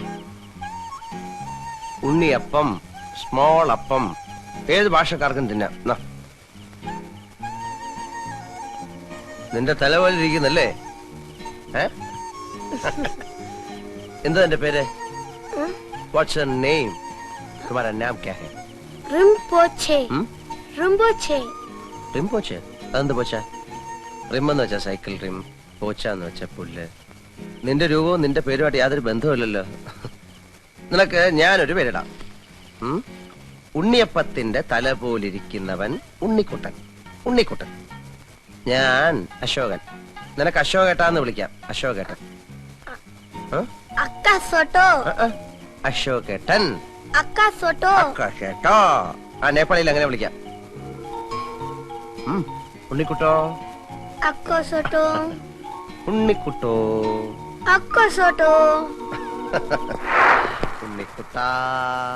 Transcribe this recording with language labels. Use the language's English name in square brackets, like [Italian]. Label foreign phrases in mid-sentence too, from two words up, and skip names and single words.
[Malayalam] ഉണ്ണിയപ്പം, സ്മോൾ അപ്പം, ഏത് ഭാഷക്കാർക്കും തിന്നാം. നാ. നിന്റെ തല പോലെ ഇരിക്കുന്നല്ലേ? എന്താ എന്റെ പേര്? [English] What's your name? [Hindi] तुम्हारा नाम क्या है? रिम्पोचे. रिम्पोचे. [Malayalam] റിംപോച്ചെ? അതെന്ത് പോച്ച? റിം എന്ന് വെച്ചാ സൈക്കിൾ റിം, പോച്ച എന്ന് വെച്ചാ പുല്ല്. നിന്റെ രൂപവും നിന്റെ പേരുമായിട്ട് യാതൊരു ബന്ധവുമില്ലല്ലോ. നിനക്ക് ഞാനൊരു പേരിടാം. ഉണ്ണിയപ്പത്തിന്റെ തല പോലിരിക്കുന്നവൻ ഉണ്ണിക്കുട്ടൻ. ഉണ്ണിക്കുട്ടൻ. ഞാൻ അശോകൻ. നിനക്ക് അശോകേട്ടാന്ന് വിളിക്കാം. അശോകേട്ടൻ. अक्का सोटो. അശോകേട്ടൻ. अक्का सोटो. അക്കാശേട്ടോ. ആ നേപ്പാളിയിൽ അങ്ങനെ വിളിക്കാം. ഉണ്ണിക്കുട്ടോ. अक्को सोटो. ഉണ്ണിക്കുട്ടോ. अक्को सोटो. ഉണ്ണിക്കുട്ടാ.